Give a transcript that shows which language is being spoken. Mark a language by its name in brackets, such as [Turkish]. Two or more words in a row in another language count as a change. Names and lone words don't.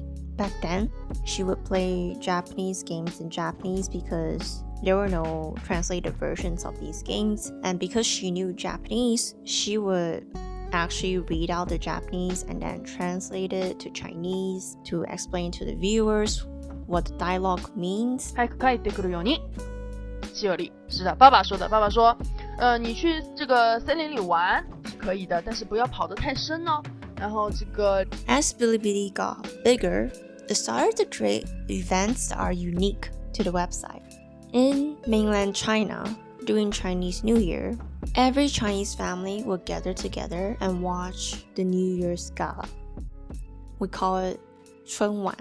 [English] Back then, she would play Japanese games in Japanese because there were no translated versions of these games, and because she knew Japanese, she would actually read out the Japanese and then translate it to Chinese to explain to the viewers what the dialogue means. [Japanese] 早く帰ってくるように。しおり， [Chinese] 是的，爸爸说的。爸爸说，你去这个森林里玩是可以的，但是不要跑得太深哦。然后这个 [English] As Bilibili got bigger, it started to create events that are unique to the website. In mainland China, during Chinese New Year, every Chinese family would gather together and watch the New Year's Gala. We call it 春晚.